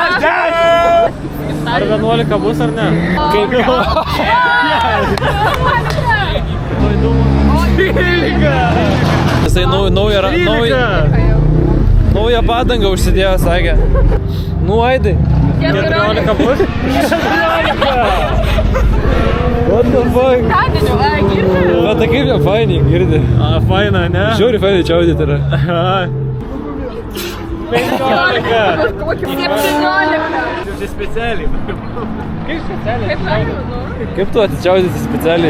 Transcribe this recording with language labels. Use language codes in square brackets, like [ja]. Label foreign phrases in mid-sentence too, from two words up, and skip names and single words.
[lt] Ar 11 bus ar ne? Kaip jau? Jisai naują padangą užsidėjo, sakė. Nu, Aidai. 14 bus? 14! [en] What the fuck? [lt] Bet tai kaip jau fainiai girdi. Faina, ne? Žiauri fainiai čiaudyti yra. 15! 17! Čia specialiai. Kaip specialiai? Kaip galima, nu? Kaip tu atičiaudyti specialiai?